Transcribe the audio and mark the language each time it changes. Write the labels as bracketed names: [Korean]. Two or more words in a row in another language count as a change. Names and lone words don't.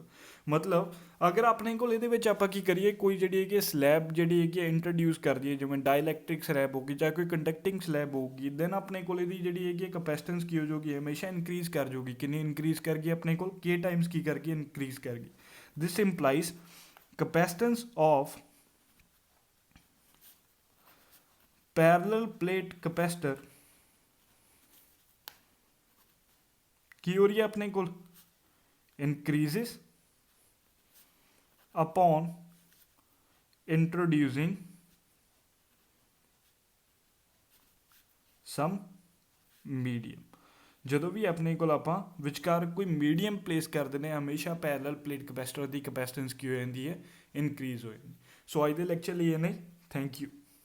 [Punjabi] ਮਤਲਬ ਅਗਰ ਆਪਣੇ ਕੋਲ ਇਹਦੇ ਵਿੱਚ ਆਪਾਂ ਕੀ ਕਰੀਏ, ਕੋਈ ਜਿਹੜੀ ਹੈਗੀ ਸਲੈਬ ਜਿਹੜੀ ਹੈਗੀ ਇੰਟਰੋਡਿਊਸ ਕਰ ਦਈਏ, ਜਿਵੇਂ [English] dielectric slab [Punjabi] ਹੋਗੀ ਜਾਂ ਕੋਈ [English] conducting slab [Punjabi] ਹੋਊਗੀ, ਦੈਨ ਆਪਣੇ ਕੋਲ ਇਹਦੀ ਜਿਹੜੀ ਹੈਗੀ ਕਪੈਸਿਟੈਂਸ ਕੀ ਹੋ ਜਾਊਗੀ, ਹਮੇਸ਼ਾ ਇਨਕਰੀਜ਼ ਕਰ ਜਾਊਗੀ। ਕਿੰਨੀ ਇਨਕਰੀਜ਼ ਕਰ ਗਈ ਆਪਣੇ ਕੋਲ, K ਟਾਈਮਸ ਕੀ ਕਰ ਗਈ, ਇਨਕਰੀਜ਼ ਕਰ ਗਈ। [English] this implies capacitance of parallel plate capacitor [Punjabi] ਕੀ ਹੋ ਰਹੀ ਹੈ ਆਪਣੇ ਕੋਲ, [English] increases upon introducing some medium। [Punjabi] ਜਦੋਂ ਵੀ ਆਪਣੇ ਕੋਲ ਆਪਾਂ ਵਿਚਕਾਰ ਕੋਈ [English] medium place [Punjabi] ਕਰ ਦਿੰਦੇ ਹਾਂ, ਹਮੇਸ਼ਾ [English] parallel plate capacitor [Punjabi] ਦੀ ਕਪੈਸਿਟੈਂਸ ਕੀ ਹੋ ਜਾਂਦੀ ਹੈ, ਇਨਕਰੀਜ਼ ਹੋ ਜਾਂਦੀ। ਸੋ ਅੱਜ ਦੇ ਲੈਕਚਰ ਲਈ ਇਹ ਨਹੀਂ, [English] thank you.